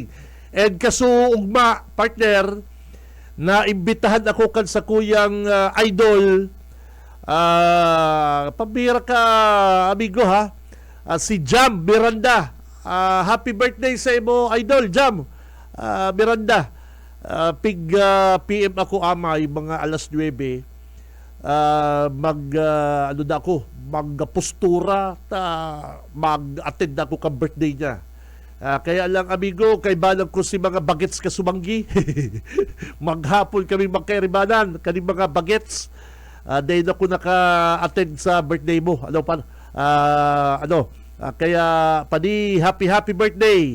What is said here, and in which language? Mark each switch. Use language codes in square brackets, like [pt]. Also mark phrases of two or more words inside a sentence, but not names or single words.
[bik] And kasuugma, partner, na imbitahan ako kan sa kuyang idol, pabira ka amigo ha, si Jam Miranda. [en] Happy birthday [bik] sa imo idol Jam Miranda. PM ako amay mga alas 9, magpostura ta mag-attend ako ka birthday niya. Kaya lang amigo, kay balang ko si mga bagets ka sumanggi. Maghapon kami magkairibanan kani mga bagets. Dahil ako naka-attend sa birthday mo. Kaya padi [en] happy birthday.